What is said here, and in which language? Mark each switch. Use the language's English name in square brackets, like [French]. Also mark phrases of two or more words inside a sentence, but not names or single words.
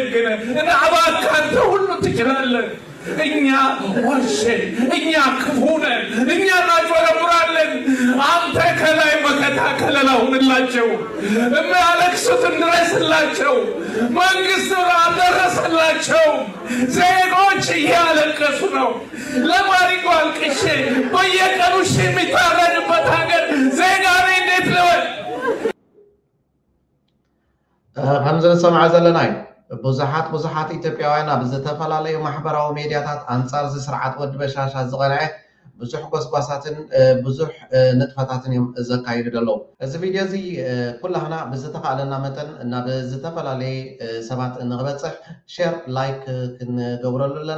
[Amharic] ደግነህ እና እባክህ አንተ ሁሉ ትችላለህ እኛ ወርሽን እኛ ክፉነን እኛ እናጭበረብራለን አንተ ከላይ መከታ ከለላ ሁንላቸው የሚያለቅሱትን ድረስላቸው መንግስት አልደረሰላቸው ዜጎች እያለቀሱ ነው ለማሪቆ አልቅሼ በየቀኑ የሚታረድበት ሀገር ዜጋ እንዴት ልበል [Tigrinya] ከምዘን ሰምዓ ዘለናይ ብዙሓት ኢትዮጵያውያን ኣብ ዝተፈላለዩ ማሕበራዊ ሚድያታት አንጻር እዚ ስርዓት ወዲ በሻሻ ዝቐንዐ ብዙሕ ጎስጓሳትን ብዙሕ ንጥፈታትን እዮም ዘካይዱ ዘለዉ እዚ ቪድዮ እዚ ኩላህና ብዝተኻእለና መጠን ናብ ዝተፈላለየ ሰባት ንክበፅሕ [English] share like [Tigrinya] ክንገብረሉ ኣለና